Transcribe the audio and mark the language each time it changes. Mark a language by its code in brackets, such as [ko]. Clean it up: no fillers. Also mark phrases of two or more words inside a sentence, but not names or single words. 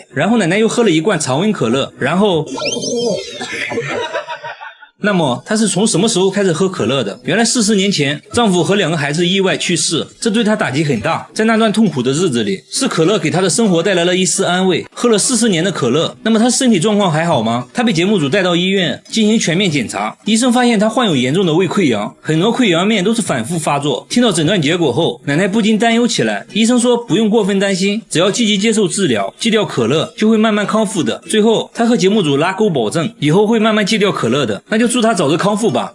[zh] 然後奶奶又喝了一罐常溫可樂，然後那麼她是從什麼時候開始喝可樂的？原來40年前，丈夫和2個孩子意外去世，這對她打擊很大。在那段痛苦的日子裡，是可樂給她的生活帶來了一絲安慰。喝了40年的可樂，那麼她身體狀況還好嗎？她被節目組帶到醫院進行全面檢查，醫生發現她患有嚴重的胃潰瘍，很多潰瘍面都是反復發作。聽到診斷結果後，奶奶不禁擔憂起來。醫生說不用過分擔心，只要積極接受治療，戒掉可樂就會慢慢康復的。最後她和節目組拉鈎保證，以後會慢慢戒掉可樂的。那就祝他早日康復吧。